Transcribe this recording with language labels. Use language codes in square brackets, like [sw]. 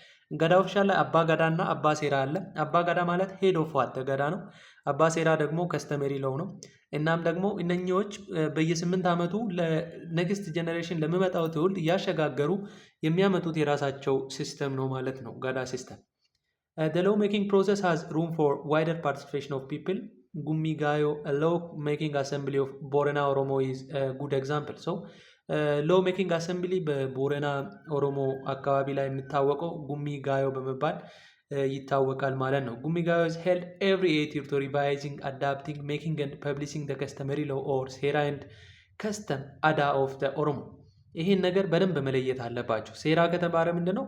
[am] ገዳ ኦፊሻል ላይ አባ ገዳ እና አባ ሴራ አለ። አባ ገዳ ማለት ሄድ ኦፍ ዋት ገዳ ነው። አባ ሴራ ደግሞ ከስተመሪ ሎው ነው። እናም ደግሞ እነኚዎች በየ8 ዓመቱ ለኔክስት ጀነሬሽን ለሚመጣው ትውልድ እያሸጋገሩ የሚያመጡት የራሳቸው ሲስተም ነው ማለት ነው ጋዳ ሲስተም። [en] The law making process has room for wider participation of people. ጉሚ ጋዮ law making assembly of ቦረና ኦሮሞ is a good example. [am] ሎው ሜኪንግ አሰምብሊ በቦረና ኦሮሞ አካባቢ ላይ የሚታወቀው ጉሚ ጋዮ በመባል ይታወቃል ማለት ነው። [en] ጉሚ ጋዮ is held every 8 years to revising, adapting, making and publishing the customary law or ሴራ and custom አዳ of the [am] ኦሮሞ። ይህን ነገር በደንብ መለየት አለባቸው። ሴራ ከተባለ ምንድነው?